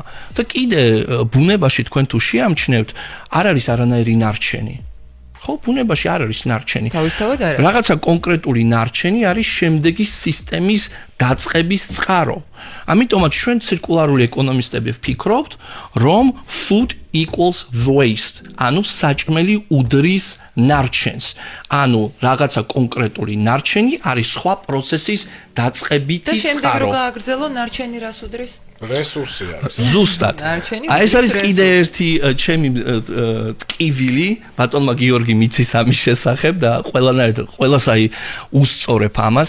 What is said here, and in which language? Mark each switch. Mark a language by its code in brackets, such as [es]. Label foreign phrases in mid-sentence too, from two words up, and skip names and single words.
[ka] და კიდე ბუნებაში თქვენ თუ შეამჩნევთ, არ არის არანაირი ნარჩენი. ხო, ბუნებაში არ არის ნარჩენი. თავისთავად არ არის. რაღაცა კონკრეტული ნარჩენი არის შემდეგი სისტემის დაწყების წყარო. ამიტომაც ჩვენ ცირკულარული ეკონომისტები ვფიქრობთ, რომ [en] food equals waste, [ka] ანუ საჭმელი უდრის ნარჩენს. ანუ რაღაცა კონკრეტული ნარჩენი არის სხვა პროცესის დაწყებითი წყარო. და შემდეგ რო გააგრძელო ნარჩენი რას უდრის? რესურსი არის. ზუსტად. ეს არის კიდე ერთი ჩემი ტკივილი, ბატონმა გიორგი მიცის ამის შესახებ და ყველას უსწორებ ამას.